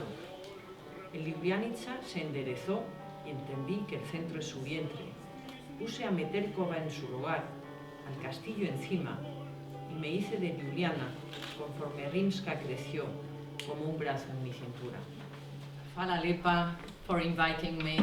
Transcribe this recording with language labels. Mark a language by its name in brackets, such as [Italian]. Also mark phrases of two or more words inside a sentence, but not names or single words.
[Spanish] El Ljubljanica se enderezó y entendí que el centro es su vientre. Puse a Metelkova en su lugar, al castillo encima, y me hice de Ljubljana conforme Rimska creció como un brazo en mi cintura. [Slovenian] Hvala lepa [English] for inviting me.